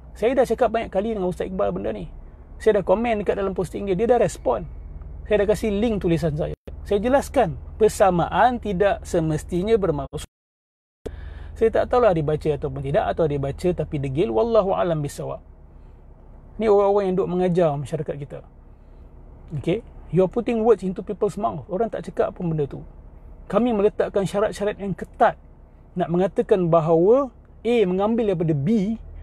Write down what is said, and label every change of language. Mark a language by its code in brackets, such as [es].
[ms] Saya dah cakap banyak kali dengan Ustaz Iqbal benda ni. Saya dah komen dekat dalam posting dia, dia dah respon. Saya dah kasih link tulisan saya. Saya jelaskan, persamaan tidak semestinya bermaksud. Saya tak tahulah dia baca ataupun tidak, atau dia baca tapi degil, wallahu alam bisawab. Ni orang-orang yang duk mengajar masyarakat kita. [en] Okay, you're putting words into people's mouth. [ms] Orang tak cakap apa benda tu. Kami meletakkan syarat-syarat yang ketat nak mengatakan bahawa A mengambil daripada B.